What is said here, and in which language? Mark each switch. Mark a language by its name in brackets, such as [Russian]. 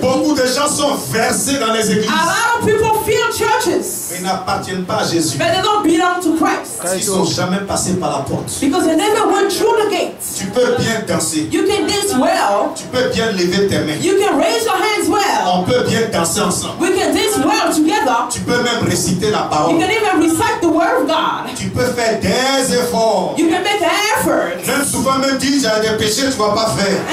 [French] beaucoup de gens sont versés dans les églises. [English] a lot of people fill churches, [French] Mais ils n'appartiennent pas à Jésus. [English] but they don't belong to Christ [French] Ils ne sont jamais passés par la porte. [English] because they never went through the gates. [French] Tu peux bien danser. [English] You can dance well. [French] Tu peux bien lever tes mains. [English] You can raise your hands well. [French] On peut bien danser ensemble. [English] We can dance well together. [French] Tu peux même réciter la [English] You [French] parole. [English] can even recite the word of God. [French] Tu peux faire des efforts. [English] You can make an effort. [French] Même souvent même dire, j'ai des péchés, tu ne vas pas faire.